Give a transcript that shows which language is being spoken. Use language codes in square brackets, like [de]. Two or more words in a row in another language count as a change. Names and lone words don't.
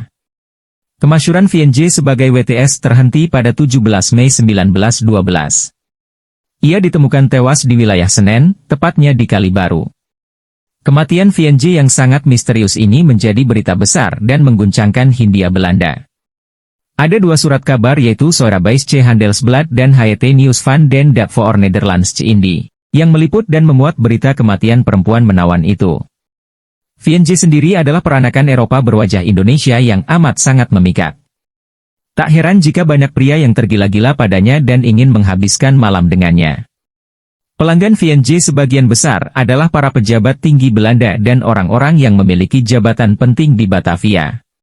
[id] Kemasyhuran Vienge sebagai WTS terhenti pada 17 Mei 1912. Ia ditemukan tewas di wilayah Senen, tepatnya di Kalibaru. Kematian Vienge yang sangat misterius ini menjadi berita besar dan mengguncangkan Hindia Belanda. Ada 2 surat kabar yaitu Surabijse Handelsblad dan Het Nieuws van den Dag voor Nederlandse Indie, yang meliput dan memuat berita kematian perempuan menawan itu. Vienge sendiri adalah peranakan Eropa berwajah Indonesia yang amat sangat memikat. Tak heran jika banyak pria yang tergila-gila padanya dan ingin menghabiskan malam dengannya. Pelanggan Vienge sebagian besar adalah para pejabat tinggi Belanda dan orang-orang yang memiliki jabatan penting di Batavia.